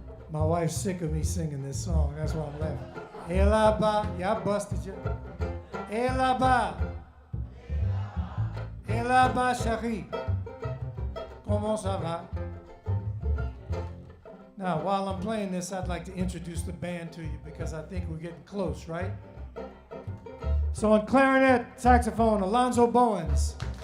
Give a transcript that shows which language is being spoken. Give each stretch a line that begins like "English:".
English: My wife's sick of me singing this song. That's why I'm laughing.
French: Et là-bas,
English: yeah, I busted you.
French: Et là-bas, et là-bas, chérie. Comment ça va?
English: Now, while I'm playing this, I'd like to introduce the band to you because I think we're getting close, right? So on clarinet, saxophone, Alonzo Bowens.